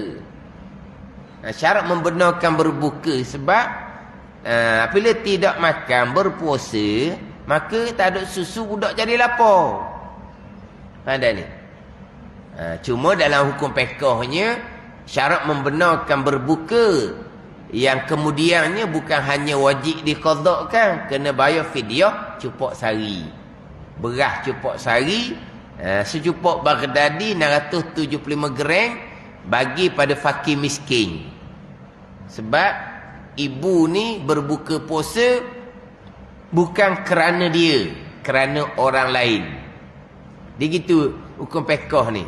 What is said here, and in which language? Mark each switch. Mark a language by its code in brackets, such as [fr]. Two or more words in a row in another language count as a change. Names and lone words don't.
[ms] Syarat membenarkan berbuka sebab apabila tidak makan berpuasa, maka tak ada susu, budak jadi lapar. Ada ni. Cuma dalam hukum fiqhnya syarat membenarkan berbuka yang kemudiannya bukan hanya wajib diqadakkan, kena bayar fidyah cupok sari. Beras cupok sari, secupok Baghdadi 675 gram bagi pada fakir miskin. Sebab ibu ni berbuka puasa bukan kerana dia, kerana orang lain. Dia gitu hukum fiqh ni.